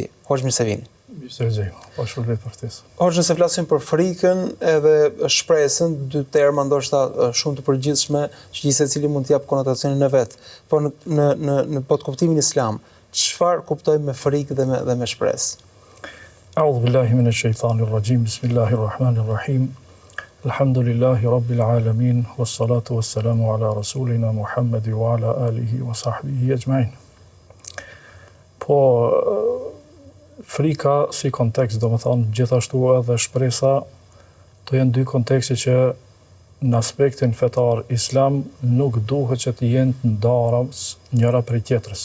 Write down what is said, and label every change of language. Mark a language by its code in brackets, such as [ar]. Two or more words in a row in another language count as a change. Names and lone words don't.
[sq] Hoxh, mirë se vini. Shpërblej për ftesën. Hoxh, nëse flasim për frikën edhe shpresën, dy terma ndoshta shumë të përgjithshme që secili mund t'i jap konotacionin e vet, por në kuptimin islam, çfarë kuptojmë me frikë dhe me shpresë? [ar] أعوذ بالله من الشيطان الرجيم. بسم الله الرحيم. الحمد لله رب العالمين والصلاة والسلام على رسولنا محمد وعلى آله وصحبه أجمعين. [sq] Po frika si kontekst, domethënë gjithashtu edhe shpresa, to janë dy kontekste që në aspektin fetar islam nuk duhet që të jenë të ndara njëra prej tjetrës.